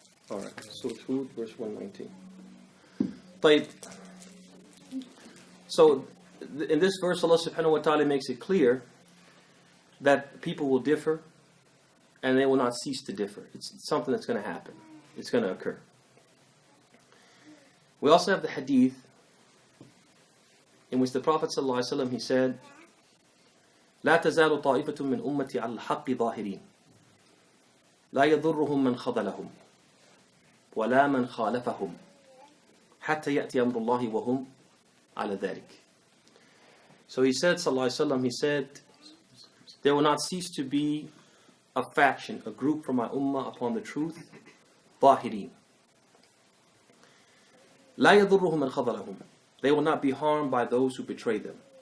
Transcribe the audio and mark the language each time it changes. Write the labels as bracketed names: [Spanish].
[English] All right, Surah Hud, verse 119. طيب. So, in this verse, Allah subhanahu wa ta'ala makes it clear that people will differ and they will not cease to differ. It's something that's going to happen. It's going to occur. We also have the hadith in which the Prophet sallallahu alaihi wasallam, he said, [Arabic] لا تزال طائفة من أمتي على الحق ظاهرين لا يضرهم من خذلهم ولا من خالفهم حتى يأتي أمر الله وهم على ذلك. [English] So he said, sallallahu alaihi wasallam, he said, there will not cease to be a faction, a group from my ummah upon the truth, ظاهرين. [Arabic] لا يضرهم من خذلهم. [English] They will not be harmed by those who betray them.